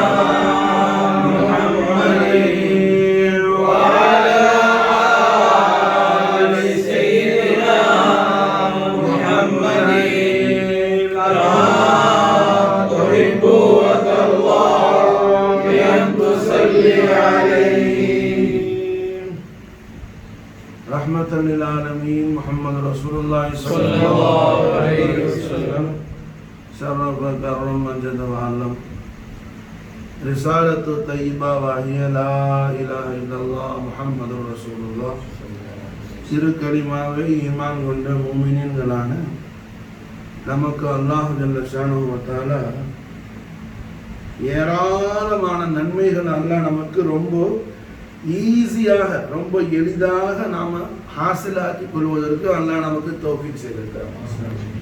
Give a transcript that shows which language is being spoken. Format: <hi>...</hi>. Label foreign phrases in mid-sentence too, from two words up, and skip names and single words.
<ar>محمد وعلى آل سيدنا محمد كما تحب وترضى بأن تصلي عليه رحمة للعالمين محمد رسول الله صلى الله عليه وسلم شرف كرم مجد وعلم رسالة طيبة وهي لا إله إلا الله محمد رسول الله</ar> <ta>சிறு கலிமாவை ஈமான் கொண்ட முஃமினீன்களான நமக்கு</ta> <ar>الله جل شأنه وتعالى</ar> <ta>ஏராளமான நன்மைகள் அல்லாஹ் நமக்கு ரொம்ப ஈஸியாக ரொம்ப எளிதாக நாம ஹாசிலாக்கி கொள்வதற்கு அல்லாஹ் நமக்கு தௌஃபீக் செய்திருக்கிறார்.</ta>